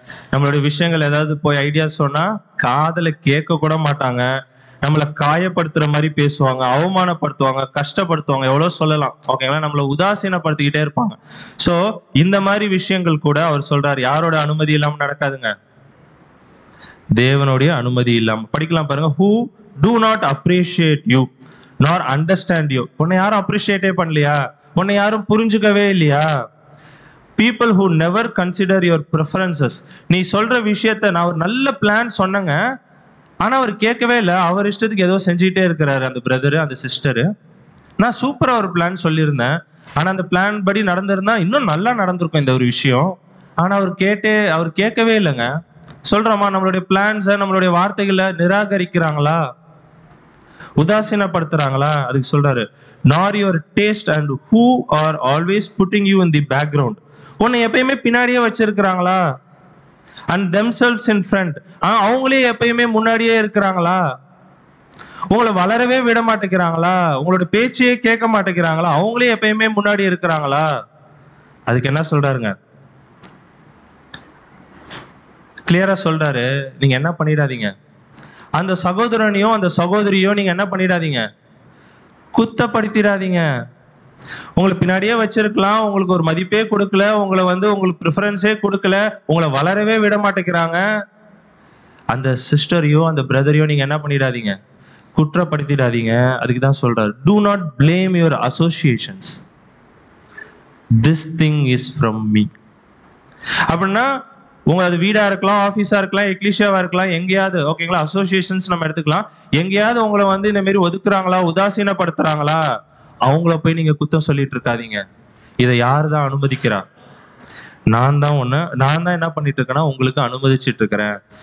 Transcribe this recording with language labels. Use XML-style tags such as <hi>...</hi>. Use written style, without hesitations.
<ta>நம்மளுடைய விஷயங்கள் ஏதாவது போய் ஐடியா சொன்னா காதுல கேட்க கூட மாட்டாங்க. நம்மளை காயப்படுத்துற மாதிரி பேசுவாங்க, அவமானப்படுத்துவாங்க, கஷ்டப்படுத்துவாங்க, எவ்வளவு சொல்லலாம். ஓகேங்களா? நம்மளை உதாசீனப்படுத்திக்கிட்டே இருப்பாங்க. சோ இந்த மாதிரி விஷயங்கள் கூட அவர் சொல்றாரு யாரோட அனுமதி இல்லாம நடக்காதுங்க, தேவனுடைய அனுமதி இல்லாம. படிக்கலாம் பாருங்க.</ta> <en>who do not appreciate you nor understand you.</en> <ta>உன்னை யாரும் அப்ரிஷியேட்டே பண்ணலையா? உன்னை யாரும் புரிஞ்சுக்கவே இல்லையா?</ta> <en>people who never consider your preferences.</en> <ta>நீ சொல்ற விஷயத்த நான் ஒரு நல்ல பிளான் சொன்னங்க, ஆனா அவர் கேட்கவே இல்லை. அவர் இஷ்டத்துக்கு ஏதோ செஞ்சுக்கிட்டே இருக்கிறாரு அந்த பிரதரு, அந்த சிஸ்டரு. நான் சூப்பரா ஒரு பிளான் சொல்லியிருந்தேன், ஆனா அந்த பிளான் படி நடந்திருந்தா இன்னும் நல்லா நடந்திருக்கும் இந்த ஒரு விஷயம். ஆனா அவர் கேட்கவே இல்லைங்க. சொல்றோமா, நம்மளுடைய பிளான்ஸை, நம்மளுடைய வார்த்தைகளை நிராகரிக்கிறாங்களா, உதாசீனப்படுத்துறாங்களா? அதுக்கு சொல்றாரு,</ta> <en>nor your taste and who are always putting you in the background.</en> <ta>உன்னை எப்பயுமே பின்னாடியே வச்சிருக்கிறாங்களா?</ta> <en>and themselves in front.</en> <ta>அவங்களே எப்பயுமே முன்னாடியே இருக்கிறாங்களா? உங்களை வளரவே விட மாட்டேங்கிறாங்களா? உங்களோட பேச்சையே கேட்க மாட்டேங்கிறாங்களா? அவங்களே எப்பயுமே முன்னாடி இருக்கிறாங்களா? அதுக்கு என்ன சொல்றாருங்க, கிளியரா சொல்றாரு, நீங்க என்ன பண்ணிடாதீங்க, அந்த சகோதரனையும் அந்த சகோதரியோ நீங்க என்ன பண்ணிடாதீங்க, குத்தப்படுத்திடாதீங்க. உங்களை பின்னாடியே வச்சிருக்கலாம், உங்களுக்கு ஒரு மதிப்பே கொடுக்கல, உங்களை உங்களுக்கு ப்ரிஃபரன்ஸே கொடுக்கல, உங்களை வளரவே விட மாட்டேங்கிறாங்க. அந்த சிஸ்டரையோ அந்த பிரதரையோ நீங்க என்ன பண்ணிடாதீங்க, குற்றப்படுத்திடாதீங்க. அதுக்கு தான் சொல்றாரு,</ta> <en>do not blame your associations, this thing is from me.</en> <ta>அப்படின்னா உங்க அது வீடா இருக்கலாம், ஆபீஸா இருக்கலாம், எக்லிஷியாவா இருக்கலாம், எங்கேயாவது. ஓகேங்களா? அசோசியேஷன்ஸ் நம்ம எடுத்துக்கலாம். எங்கேயாவது உங்களை இந்த மாதிரி ஒதுக்குறாங்களா, உதாசீனப்படுத்துறாங்களா, அவங்கள போய் நீங்க குத்தம் சொல்லிட்டு இருக்காதீங்க. இதை யாரு தான் அனுமதிக்கிறா? நான் தான் என்ன பண்ணிட்டு இருக்கேன்னா உங்களுக்கு அனுமதிச்சுட்டு இருக்கிறேன்.</ta>